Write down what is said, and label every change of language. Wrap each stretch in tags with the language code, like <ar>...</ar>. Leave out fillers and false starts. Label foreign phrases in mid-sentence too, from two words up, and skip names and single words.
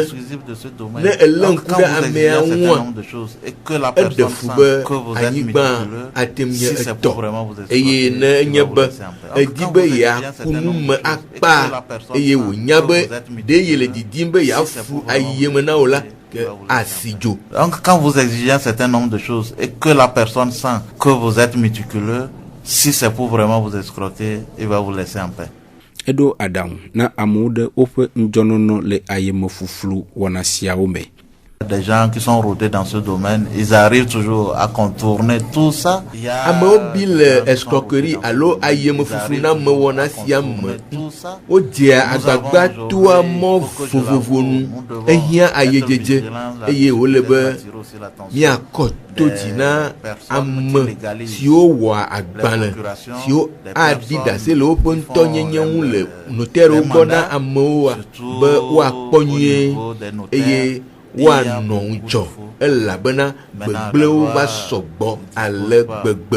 <ee>Ne elé ŋku ɖe amea ŋua, eɖe fu be anyigba atem nye etɔ, eye ne enye be edi be yeaku nu me akpa eye wònya be ɖe ye le didim be yeafu ayeme na wo la, asidzo.</ee> <fr>Donc quand vous exigez un certain nombre de choses et que la personne sent que vous êtes méticuleux, si c'est pour vraiment vous escroquer, il va vous laisser en paix.</fr> <ee>Edo aɖaŋu na amewo ɖe woƒe ŋdzɔnɔnɔ le ayemefuflu wɔna siawo me.</ee> <fr>Des gens qui sont rodés dans ce domaine, ils arrivent toujours à contourner tout ça.</fr> <ee>Amewo bi le escroquerie alo ayemefuflu na me wɔna sia me. Wodzea agbagba toa mɔ vovovo nu ehiã ayedzedze eye wole be miakɔ to dzi na ame siwo wɔa agbalẽ siwo aɖi ɖase le woƒe ŋutɔnyenye ŋu le notɛriwo gbɔ na amewoa be woakpɔ nyuie eye woanɔ ŋudzɔ, elabena gbegblẽwo va sɔgbɔ ale gbegbe.</ee>